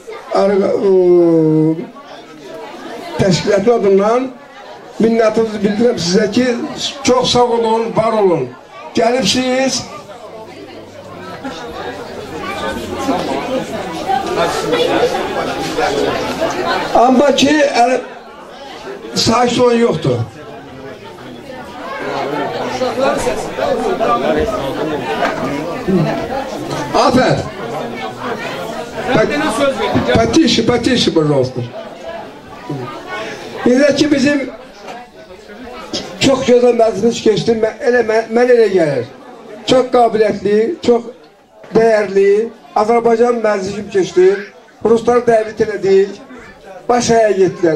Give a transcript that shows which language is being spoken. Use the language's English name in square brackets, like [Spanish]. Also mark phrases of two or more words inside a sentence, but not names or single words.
[Azerbaijani] təşkilatı adından minnətinizi bildirəm sizə ki, çox sağ olun, var olun. Gəlibsiniz. Amma ki, sakit olan yoxdur. Afer. [Russian] Потише, пожалуйста. [Azerbaijani] İndi ki bizim [Turkish] çok güzel [Azerbaijani] məclis keçdi, mən elə gəlir. Çox qabiliyyətli, çox dəyərli, Azərbaycan məclisim keçdi. Rusları dəvət elədik, başaya getdilər.